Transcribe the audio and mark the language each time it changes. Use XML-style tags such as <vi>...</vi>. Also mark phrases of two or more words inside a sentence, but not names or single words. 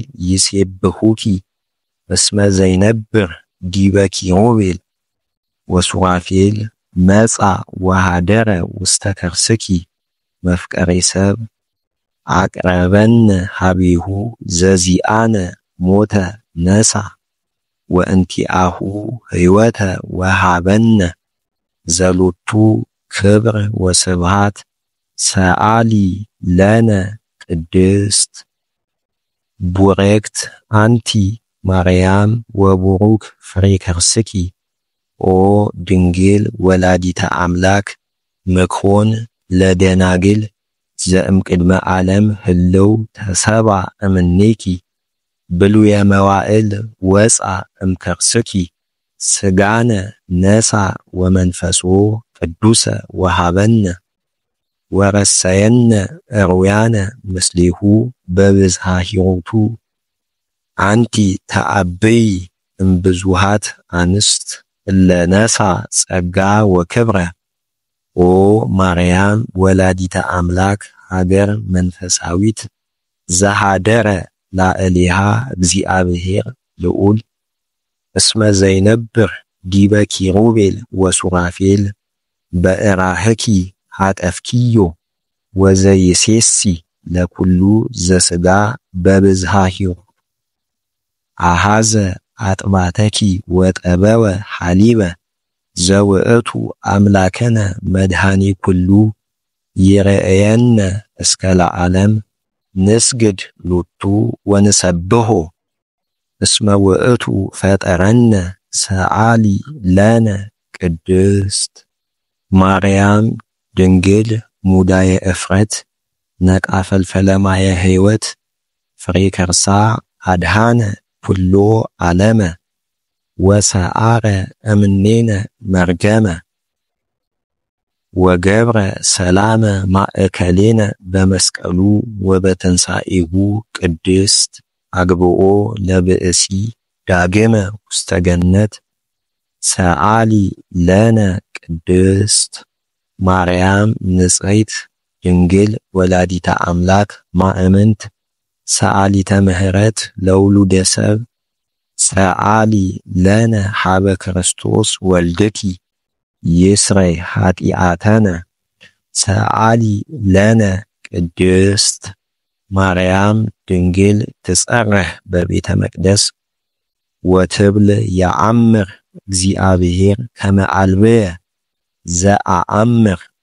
<gez>ይሴብሑኪ እስመ ዘይነብር ዲበ ኪሩቤል ወሱራፌል መጻ ወሃደረ ውስተ ከርስኪ መፍቀሬ ሰብ አቅረበነ ሀቢሁ ዘዚአነ ሞተ ነሳ ወእንቲአሁ ሕይወተ ወሃበነ ዘሎቱ ክብር ወስብሃት ሰአሊ ለነ ቅድስት። ቡርክት አንቲ ማርያም ወቡሩክ ፍሬ ከርስኪ ኦ ድንግል ወላዲተ አምላክ ምክሆን ለደናግል ዘእምቅድመ ዓለም ህልው ተሰባ እምኔኪ ብሉየ መዋዕል ወፃ እምከርስኪ ስጋነ ነሳ ወመንፈሶ ቅዱሰ ወሃበነ ወረሰየነ እሩያነ ምስሌሁ በብዝሃ ሂሩቱ አንቲ ተአብይ እምብዙሃት አንስት እለነሳ ጸጋ ወክብረ ኦ ማርያም ወላዲተ አምላክ ሀገር መንፈሳዊት ዘሃደረ ላዕሌሃ እግዚአብሔር ልዑል እስመ ዘይነብር ዲበ ኪሩቤል ወሱራፌል በእራህኪ ሃጠፍኪዮ ወዘይሴሲ ለኩሉ ዘስጋ በብዝሃ ሂሩቱ አሃዘ አጥባተኪ ወጠበወ ሐሊበ ዘውእቱ አምላከነ መድኃኒ ኩሉ ይርአየነ እስከ ለዓለም ንስግድ ሎቱ ወንሰብሖ እስመ ውእቱ ፈጠረነ ሰአሊ ለነ ቅድስት። ማርያም ድንግል ሙዳየ እፍረት ነቃ ፈልፈለ ማየ ሕይወት ፍሬ ከርሳ አድሃነ ኩሎ ዓለመ ወሰአረ እምኔነ መርገመ ወገብረ ሰላመ ማእከሌነ በመስቀሉ ወበተንሳኤሁ ቅድስት አግብኦ ለብእሲ ዳግመ ውስተ ገነት ሰአሊ ለነ ቅድስት። ማርያም ንጽሕት ድንግል ወላዲተ አምላክ ማእምንት ሰአሊተ ምህረት ለውሉደ ሰብ ሰአሊ ለነ ሀበ ክርስቶስ ወልድኪ ይስረይ ኃጢአተነ ሰአሊ ለነ ቅድስት። ማርያም ድንግል ትጸርህ በቤተ መቅደስ ወትብል የአምር እግዚአብሔር ከመ አልብየ ዘአአምር</gez>